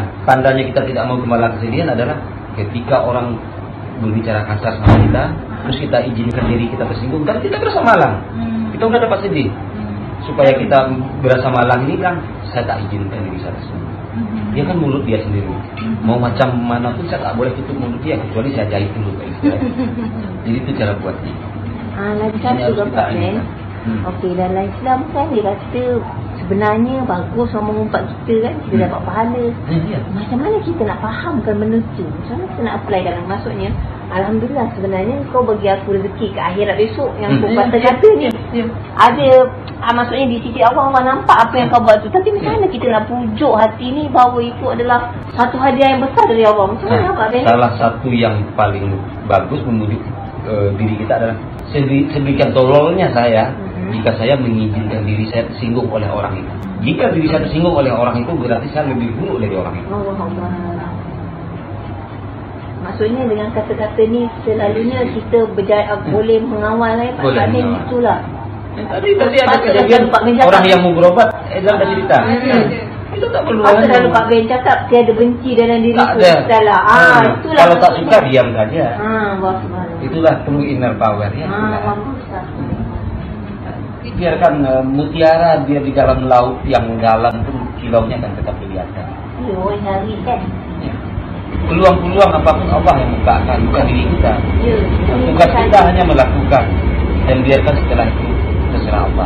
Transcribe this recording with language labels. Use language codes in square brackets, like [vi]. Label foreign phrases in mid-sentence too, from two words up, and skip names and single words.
[id] Tandanya kita tidak mau kemalang kesedihan adalah ketika orang berbicara kasar sama kita, terus kita izinkan diri kita tersinggung, dan kita berasa malang. Kita udah dapat sedih. [ms] Supaya kita berasa malang ini kan, saya tak izinkan diri saya tersinggung. Dia kan mulut dia sendiri. Mau macam mana pun saya tak boleh tutup mulut dia, kecuali saya jahit dulu. Jadi itu cara buat dia. Lagi satu juga kan. Okey, dalam Islam kan dia kata sebenarnya bagus orang mengumpat kita kan, kita dapat pahala. Macam mana kita nak fahamkan benda tu? Macam mana kita nak apply dalam, maksudnya alhamdulillah sebenarnya kau bagi aku rezeki ke akhirat besok yang kau kata-kata ni. Ada maksudnya di sisi Allah nampak apa yang kau buat tu. Tapi macam mana kita nak pujuk hati ni bahawa itu adalah satu hadiah yang besar dari Allah? Macam mana Pak Ben? [id] Salah satu yang paling bagus memujuk diri kita adalah sedemikian tololnya saya jika saya mengizinkan diri saya tersinggung oleh orang itu. Jika diri saya tersinggung oleh orang itu, berarti saya lebih buruk dari orang itu. [ms] Allah. Maksudnya dengan kata-kata ni selalunya kita boleh mengawal Pak Ben, itulah. [id] Tadi ada kejadian orang yang mau berobat, dalam cerita. [ms] Itu tak perlu. Apa kalau Pak Ben cakap tiada benci dalam diri tak tu, ada. Salah. Itulah. Kalau tak suka diam saja. Subhanallah. Itulah perlu [en] inner power [ms] ya. [id] Biarkan mutiara dia di dalam laut yang dalam pun kilaunya akan tetap kelihatan. Hari kan. Peluang-peluang apapun Allah yang bukakan, bukan diri kita. Tugas kita hanya melakukan dan biarkan setelah itu terserah Allah.